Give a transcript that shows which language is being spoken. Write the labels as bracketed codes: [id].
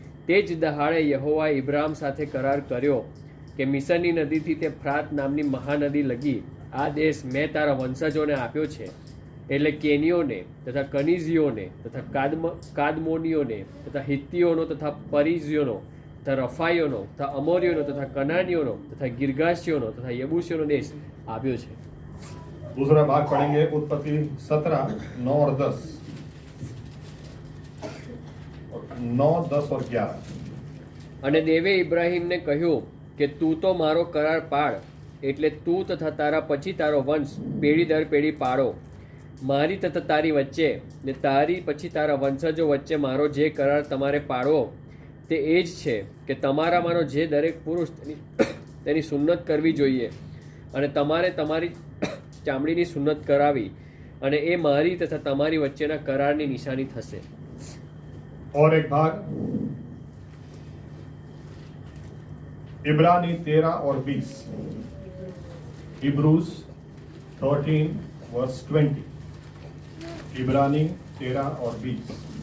[gu] તે જ દહાડે યહોવાએ ઇબ્રામ સાથે કરાર કર્યો કે મિસરની નદીથી તે ફ્રાત નામની મહાનદી લગી આ દેશ મેં તારા વંશજોને આપ્યો છે, એટલે કેનીઓને તથા કનીઝીઓને તથા કાદમોનીઓને તથા હિત્તીઓનો તથા પરિઝીઓનો તથા રફાઈઓનો તથા અમોરીઓનો તથા કનાનીઓનો તથા ગિરગાશીઓનો તથા યબૂસીઓનો દેશ આપ્યો છે. [hi] दूसरा भाग पढ़ेंगे उत्पत्ति 17 9 और 10, 9 10 और 11. [gu] અને દેવે ઇબ્રાહિમને કહ્યું કે તું તો મારો કરાર પાડ, એટલે તું તથા તારા પછી તારો વંશ પેઢી દર પેઢી પાડો. મારી તથા તારી વચ્ચે ને તારી પછી તારા વંશજો વચ્ચે મારો જે કરાર તમારે પાડવો તે એ જ છે કે તમારામાંનો જે દરેક પુરુષ તેની સુન્નત કરવી જોઈએ, અને તમારે તમારી ચામડીની સુન્નત કરાવી, અને એ મારી તથા તમારી વચ્ચેના કરારની નિશાની થશે. [hi] और एक भाग इब्रानी 13 और 20, हिब्रूज 13 वर्स 20, इब्रानी 13 और 20.